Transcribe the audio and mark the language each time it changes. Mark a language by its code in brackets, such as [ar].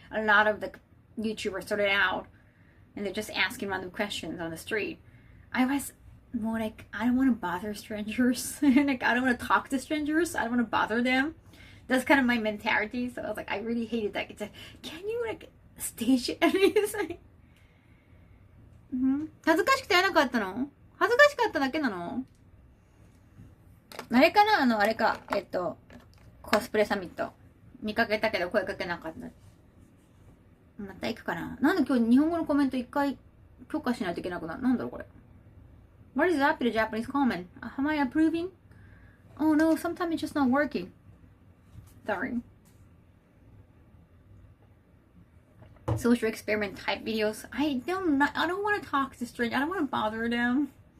[en] A lot of the YouTubers started out, and they're just asking random questions on the street. I was more like, I don't want to bother strangers. Like, I don't want to talk to strangers. I don't want to bother them. That's kind of my mentality. So I was like, I really hated that. It's like, can you like stage it? It's like, [ja] 恥ずかしくて会えなかったの？恥ずかしかっただけなの？あれかなあれか。コスプレサミット。見かけたけど声かけなかった。また行くかな。なんで今日日本語のコメント一回許可しないといけなくなる。なんだろうこれ。 [en] What is up to the Japanese comment? Am I approving? Oh no, sometimes it's just not working. Sorry. Social experiment type videos. I don't want to talk to strangers. I don't want to bother them.